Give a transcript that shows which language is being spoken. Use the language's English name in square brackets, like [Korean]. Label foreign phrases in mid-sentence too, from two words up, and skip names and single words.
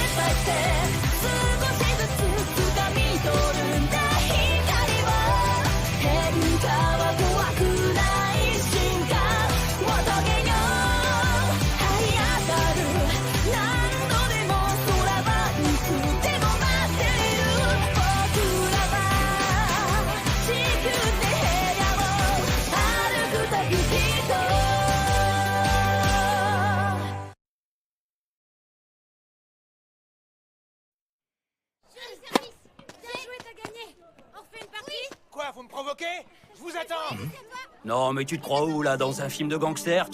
[Japanese] ップバイステップ少しずつ掴み取るんだ光は変化は怖くない進化を遂げよう這い当たる何度でも空はいつでも待っている僕らは地球で部屋を歩く旅人 [French] Quoi, vous me provoquez? Je vous attends. Non, mais tu te crois où, là? Dans un film de gangster?